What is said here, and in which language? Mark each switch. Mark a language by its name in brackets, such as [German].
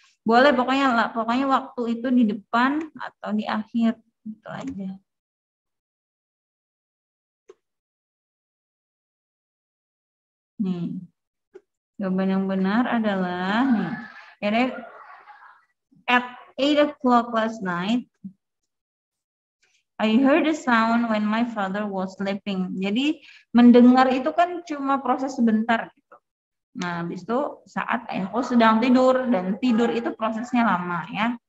[Indonesian] Boleh pokoknya waktu itu di depan atau di akhir gitu aja. Nih. Jawaban yang benar adalah nih. [English] At 8 o'clock last night, I heard a sound when my father was sleeping. [Indonesian] Jadi mendengar itu kan cuma proses sebentar gitu. Nah, habis itu saat ayahku sedang tidur dan tidur itu prosesnya lama ya.